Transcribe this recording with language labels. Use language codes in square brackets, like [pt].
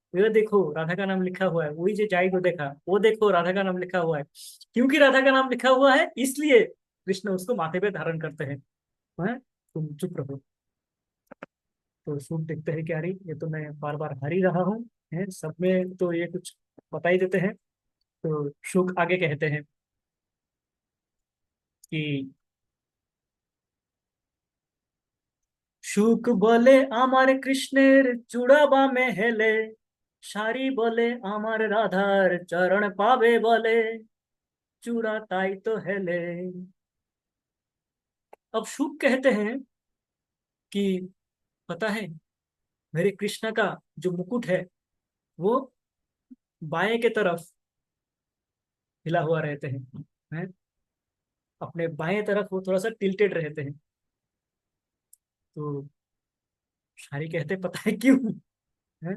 [hi] ये देखो राधा का नाम लिखा हुआ है, वही जो जाई को देखा, वो देखो राधा का नाम लिखा हुआ है। क्योंकि राधा का नाम लिखा हुआ है इसलिए कृष्ण उसको माथे पे धारण करते हैं। तुम चुप रहो। तो सूट देखते हैं कि अरे ये तो मैं बार बार हार ही रहा हूँ, है सब में तो ये कुछ बता ही देते हैं। तो शुक आगे कहते हैं कि [bn] শুক বলে আমার কৃষ্ণের চূড়া বামে হেলে, সারি বলে আমার রাধার চরণ পাবে বলে, चूड़ा ताई तो हेले। [hi] अब शुक कहते हैं कि पता है, मेरे कृष्ण का जो मुकुट है वो बाएं के तरफ हिला हुआ रहते हैं। अपने बाएं तरफ वो थोड़ा सा टिल्टेड रहते हैं। तो शारी कहते हैं, पता है क्यों? है?